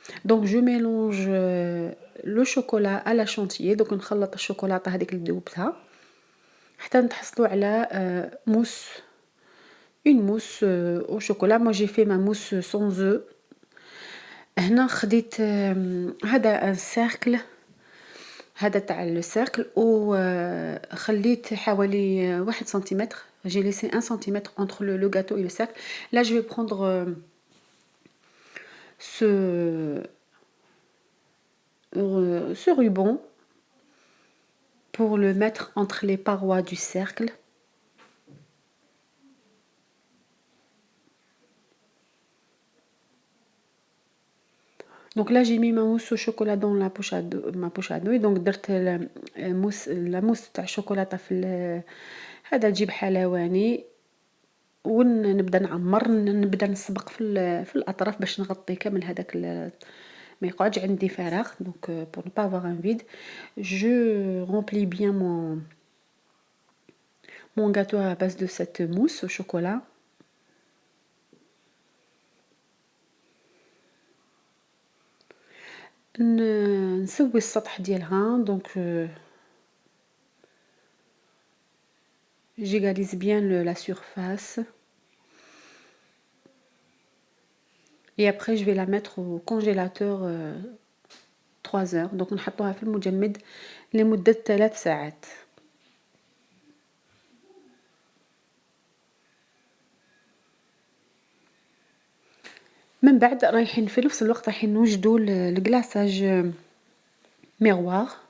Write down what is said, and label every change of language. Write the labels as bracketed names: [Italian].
[French] Donc je mélange le chocolat à la chantilly. [Arabic] دونك نخلط الشوكولاطه هذيك اللي ذوبتها حتى نتحصلوا على موس [French] une mousse au chocolat. Moi j'ai fait ma mousse sans œufs. [Arabic] هنا خديت هذا السيركل هذا تاع السيركل وخليت حوالي 1 سنتيمتر. [French] j'ai laissé 1 centimètre entre le gâteau et le cercle. Là je vais prendre ce ruban pour le mettre entre les parois du cercle. Donc là j'ai mis ma mousse au chocolat dans ma poche à nouilles. [Arabic] Donc درت la mousse تاع الشوكولاطه في هذا تجيب حلواني ونبدا نعمر نبدا نسبق في الاطراف باش نغطي كامل هذاك ما يقعدش عندي فراغ. [French] Donc pour ne pas avoir un vide je remplis bien mon gâteau à base de cette mousse au chocolat. [Arabic] نسوي السطح ديالها. [French] دونك j'égalise bien la surface et après je vais la mettre au congélateur 3 heures. [Arabic] donc نحطوها في المجمد لمدة 3 ساعات. من بعد رايحين في نفس الوقت رايحين نوجدوا الكلاصاج ميغوار.